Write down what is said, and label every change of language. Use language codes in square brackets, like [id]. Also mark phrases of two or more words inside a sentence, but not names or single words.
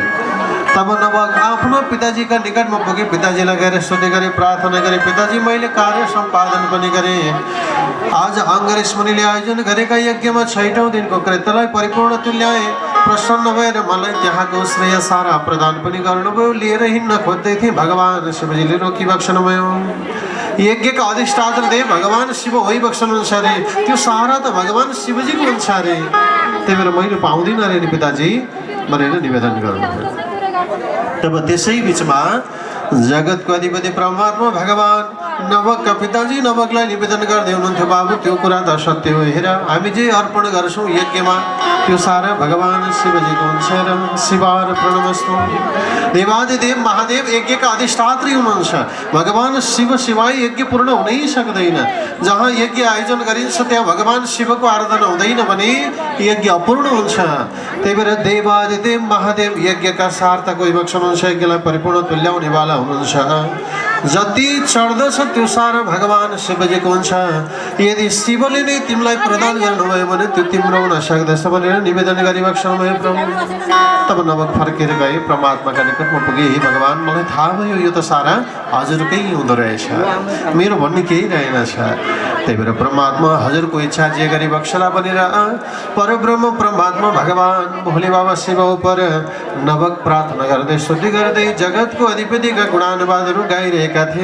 [ne] तब नवक आफ्नो पिताजीका निकटमा पुगे, पिताजीलाई गएर सोधे गरे, प्रार्थना गरे, पिताजी मैले कार्य सम्पादन पनि गरेँ। आज अङ्गरेश मुनिले आयोजन गरेका यज्ञमा 6औं दिनको कृत्यलाई परिपूर्ण तुल्याए। प्रसन्न भएर मलाई त्यहाँको श्रेय सारा प्रदान पनि गर्नुभयो। लिएर हिँड्न खोज्दै थिएँ, भगवान् शिवजीले रोकिबक्सनुभयो। यज्ञका अधिष्ठाता देव भगवान् शिव होइबक्सनुहुन्छ अरे, त्यो सारा त भगवान् शिवजीको हुन्छ अरे, त्यही भएर मैले पाउँदिनँ अरे नि पिताजी भनेर निवेदन गर्नुभयो। तब त्यसै बिचमा जगतको अधिपति परमात्मा भगवान् नवकका पिताजी नवकलाई निवेदन गर्दै हुनुहुन्थ्यो, बाबु त्यो कुरा त सत्य हो, हेर हामी जे अर्पण गर्छौँ यज्ञमा त्यो सारा भगवान् शिवजीको हुन्छ र शिवार प्रणमस्तु। देवादिदेव महादेव यज्ञका अधिष्ठात्री हुनुहुन्छ, भगवान् शिव शिवाय यज्ञ पूर्ण हुनै सक्दैन। जहाँ यज्ञ आयोजन गरिन्छ त्यहाँ भगवान् शिवको आराधना हुँदैन भने यज्ञ अपूर्ण हुन्छ। त्यही भएर देवादिदेव महादेव यज्ञका सार्थक होइबक्सनुहुन्छ, यज्ञलाई परिपूर्ण तुल्याउनेवाला हुनुहुन्छ। जति चढ्दछ त्यो सारा भगवान् शिवजीको हुन्छ। यदि शिवले नै तिमीलाई प्रदान गर्नुभयो भने त्यो तिम्रो हुन सक्दछ भनेर निवेदन गरिबक्सनुभयो प्रभु। तब नवक फर्केर गए, परमात्माका निकटमा पुगे, हे भगवान् मलाई थाहा भयो यो त सारा हजुरकै हुँदो रहेछ, मेरो भन्ने केही रहेनछ। त्यही भएर परमात्मा हजुरको इच्छा जे गरिबक्सला भनेर परब्रह्म परमात्मा भगवान् भोले बाबा शिव उपर नवक प्रार्थना गर्दै स्तुति गर्दै जगतको अधिपतिका गुणानुवादहरू गाइरहेका थिए।